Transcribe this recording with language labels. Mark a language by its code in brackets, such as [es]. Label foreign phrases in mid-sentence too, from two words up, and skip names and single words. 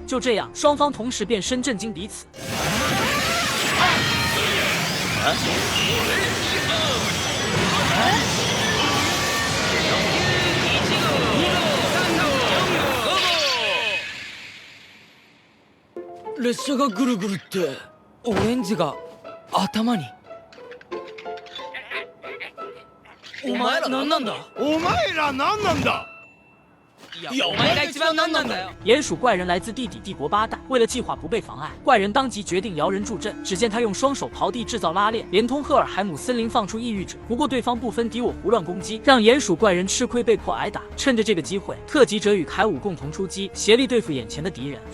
[zh] 就这样，双方同时变身震惊彼此。 [ja] 列車がぐるぐるってオレンジが頭に。お前ら何なんだ？お前ら何なんだ？いやお前が一番何なんだよ！ [zh] 鼹鼠怪人来自地底帝国8代，为了计划不被妨碍，怪人当即决定摇人助阵。只见他用双手刨地制造拉链，连同赫尔海姆森林放出抑郁者。不过对方不分敌我胡乱攻击，让鼹鼠怪人吃亏，被迫挨打。趁着这个机会，特级者与凯武共同出击，协力对付眼前的敌人。